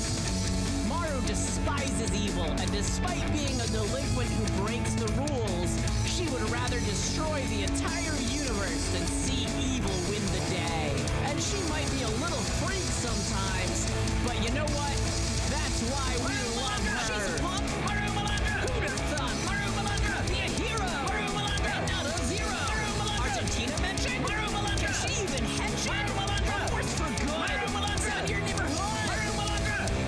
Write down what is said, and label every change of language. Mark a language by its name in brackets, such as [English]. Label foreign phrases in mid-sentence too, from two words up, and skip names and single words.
[English] Maru despises evil, and despite being a delinquent who breaks the rules, she would rather destroy the entire universe than see evil win the day. And she might be a little freak sometimes, but you know what? That's why we love her. She's a punk. Maru Malanga. Who'd have thought? Maru Malanga. Be a hero. Maru Malanga. And not a zero. Maru Malanga. Argentina mentioned. Maru Malanga. Can she even henshin? Maru Malanga. A force for good. Maru Malanga. Out your neighborhood. Maru Malanga.